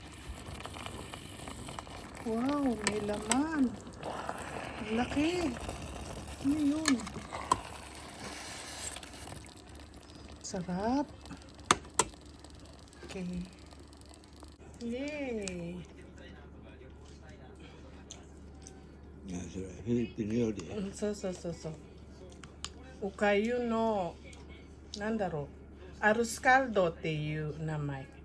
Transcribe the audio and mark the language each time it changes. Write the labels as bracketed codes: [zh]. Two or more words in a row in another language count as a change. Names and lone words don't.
[tl] Wow, may laman. Ang laki. Ano yun? Sarap. Okay. Yay! [ja] それフィリピン料理。そうそうそうそう。おかゆの、なんだろう、アルスカルドっていう名前。